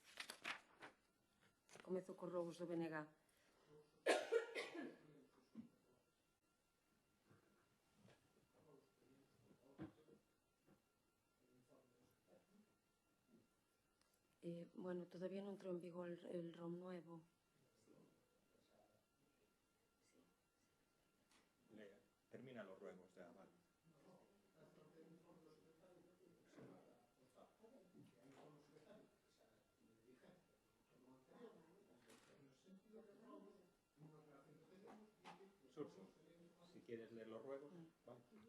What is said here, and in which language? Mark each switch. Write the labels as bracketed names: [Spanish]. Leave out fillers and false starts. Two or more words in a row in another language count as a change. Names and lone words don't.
[Galician] Comezo cos rogos do BNG. Bueno, todavía non entrou en vigor [Spanish] el ROM nuevo. Termina los ruegos, ya, vale. Surso, si quieres leer los ruegos, vale.